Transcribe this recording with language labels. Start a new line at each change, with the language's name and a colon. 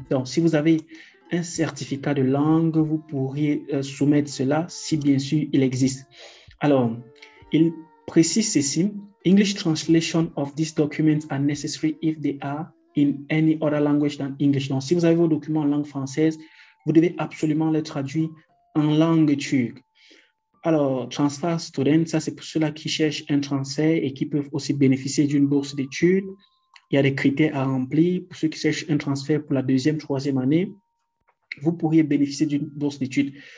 French: Donc, si vous avez un certificat de langue, vous pourriez soumettre cela si bien sûr il existe. Alors, il précise ceci.
English: English translation of these documents are necessary if they are in any other language than English.
French: Donc, si vous avez vos documents en langue française, vous devez absolument les traduire en langue turque. Alors, transfer student, ça c'est pour ceux-là qui cherchent un transfert et qui peuvent aussi bénéficier d'une bourse d'études. Il y a des critères à remplir. Pour ceux qui cherchent un transfert pour la deuxième, troisième année, vous pourriez bénéficier d'une bourse d'études.